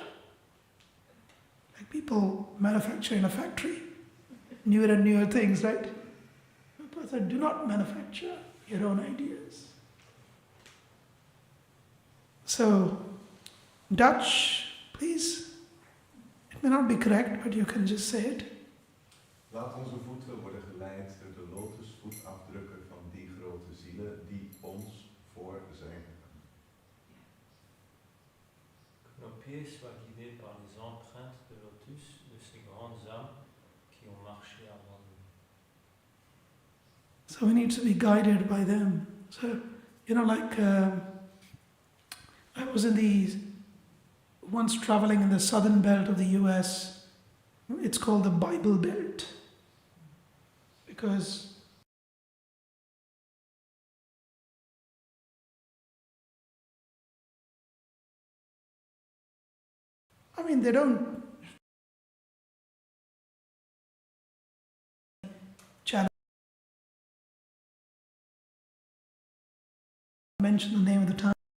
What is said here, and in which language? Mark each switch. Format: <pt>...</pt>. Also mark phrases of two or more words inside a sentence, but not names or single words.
<en>Like people manufacture in a factory. Newer and newer things, right? Prabhupada said, do not manufacture your own ideas. So, Dutch, please. It may not be correct, but you can just say it.</en> <nl>Laat onze voeten worden geleid door de lotusvoetafdrukken van die grote zielen die ons voor zijn gegaan.</nl> <fr>Que nos pieds soient guidés par les empreintes de lotus de ces grandes âmes qui ont marché avant nous.</fr> <en>So we need to be guided by them. So, I was once traveling in the southern belt of the US. It's called the Bible Belt. Because they don't challenge, mention the name of the town.</en>